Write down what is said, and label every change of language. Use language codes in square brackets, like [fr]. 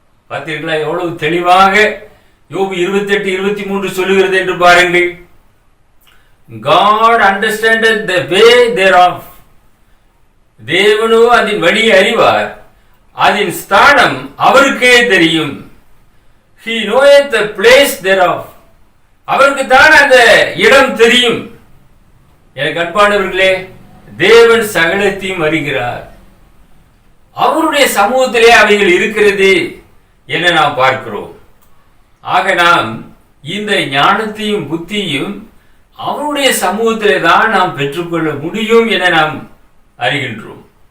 [ta] பார்த்தீர்களா எவ்வளவு தெளிவாக யோபு 28:23 சொல்லுகிறது என்று பாருங்கள். [en] God understandeth the way thereof. [ta] தேவனோ அதன் வழியை அறிவார், அதன் ஸ்தானம் அவருக்கே தெரியும். [en] He knoweth the place thereof. [ta] அவருக்கு தான் அந்த இடம் தெரியும். எனக்கு அன்பானவர்களே, தேவன் சகலத்தையும் அறிகிறார். அவருடைய சமூகத்திலே அவைகள் இருக்கிறது என நாம் பார்க்கிறோம். ஆக நாம் இந்த ஞானத்தையும் புத்தியும் அவருடைய சமூகத்திலே தான் நாம் பெற்றுக்கொள்ள முடியும் என நாம் அறிகின்றோம்.